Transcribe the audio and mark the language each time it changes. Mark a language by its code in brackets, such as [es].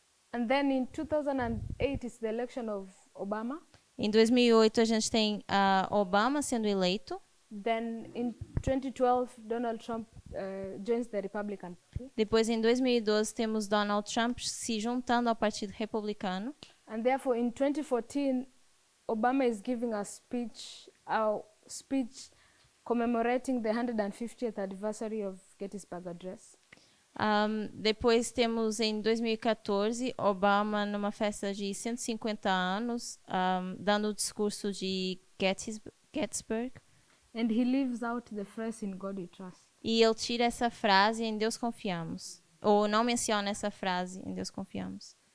[en] And then in 2008, it's the election of Obama. [pt] Em 2008, a gente tem Obama sendo eleito. [en] Then in 2012, Donald Trump joins the Republican Party. [pt] Depois, em 2012, temos Donald Trump se juntando ao Partido Republicano. [en] And therefore, in 2014, Obama is giving a speech commemorating the 150th anniversary of Gettysburg Address. [pt] Depois temos, em 2014, Obama numa festa de 150 anos, dando o discurso de Gettysburg. [en] And he leaves out the phrase "in God we trust". [pt] E ele tira essa frase, em Deus confiamos. Ou não menciona essa frase, em Deus confiamos.